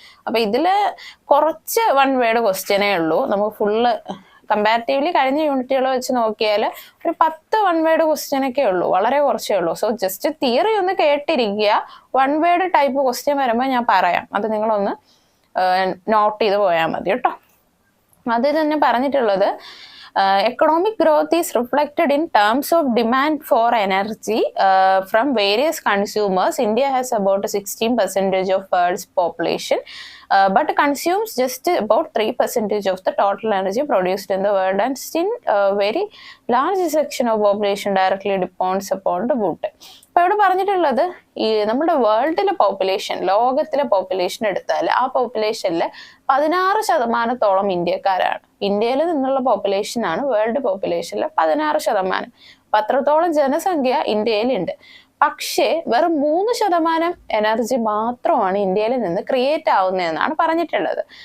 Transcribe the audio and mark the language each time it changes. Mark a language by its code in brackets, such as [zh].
[ml] അപ്പൊ ഇതില് കുറച്ച് വൺ വേർഡ് ക്വസ്റ്റ്യനേ ഉള്ളൂ. നമുക്ക് ഫുള്ള് കമ്പാരിറ്റീവ്ലി കഴിഞ്ഞ യൂണിറ്റുകൾ വെച്ച് നോക്കിയാൽ ഒരു 10 വൺ വേർഡ് ക്വസ്റ്റ്യനൊക്കെ ഉള്ളൂ, വളരെ കുറച്ചേ ഉള്ളൂ. സോ ജസ്റ്റ് തിയറി ഒന്ന് കേട്ടിരിക്കുക. വൺ വേർഡ് ടൈപ്പ് ക്വസ്റ്റ്യൻ വരുമ്പോൾ ഞാൻ പറയാം, അത് നിങ്ങളൊന്ന് നോട്ട് ചെയ്ത് പോയാൽ മതി കേട്ടോ. അതിൽ തന്നെ പറഞ്ഞിട്ടുള്ളത് [en] economic growth is reflected in terms of demand for energy from various consumers. India has about 16% of world's population, but consumes just about 3% of the total energy produced in the world, and still very large section of population directly depends upon the wood. [ml] അപ്പോൾ ഇവിടെ പറഞ്ഞിട്ടുള്ളത് ഈ നമ്മുടെ വേൾഡിലെ population, ലോകത്തിലെ population എടുത്താൽ ആ പോപ്പുലേഷനിൽ 16% ഇന്ത്യക്കാരാണ്. ഇന്ത്യയിൽ നിന്നുള്ള പോപ്പുലേഷനാണ് വേൾഡ് പോപ്പുലേഷനിൽ 16%. അപ്പം അത്രത്തോളം ജനസംഖ്യ ഇന്ത്യയിലുണ്ട്. പക്ഷേ വെറും 3% എനർജി മാത്രമാണ് ഇന്ത്യയിൽ നിന്ന് ക്രിയേറ്റ് ആവുന്നതെന്നാണ് പറഞ്ഞിട്ടുള്ളത്.